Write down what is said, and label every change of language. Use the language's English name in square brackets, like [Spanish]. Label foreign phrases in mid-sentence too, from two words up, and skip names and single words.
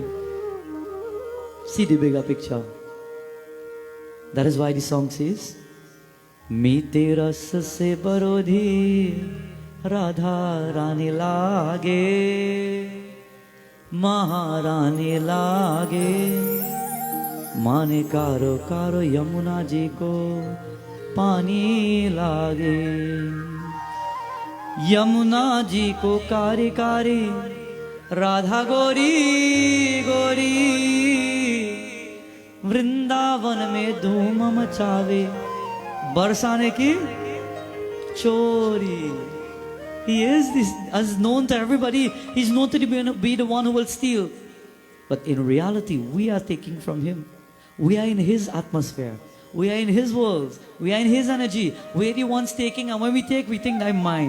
[English] See the bigger picture. That is why the song says, [Hindi] मीठे रस से बरोधी राधा रानी लागे महारानी लागे माने कारो कारो यमुना जी को पानी लागे यमुना जी को कारी कारी राधा गोरी गोरी वृंदावन में धूम मचावे बरसाने की चोरी. [English] He is this, as known to everybody. He's known to be the one who will steal. But in reality, we are taking from him. We are in his atmosphere. We are in his world. We are in his energy. We are the ones taking, and when we take, we think, I'm mine.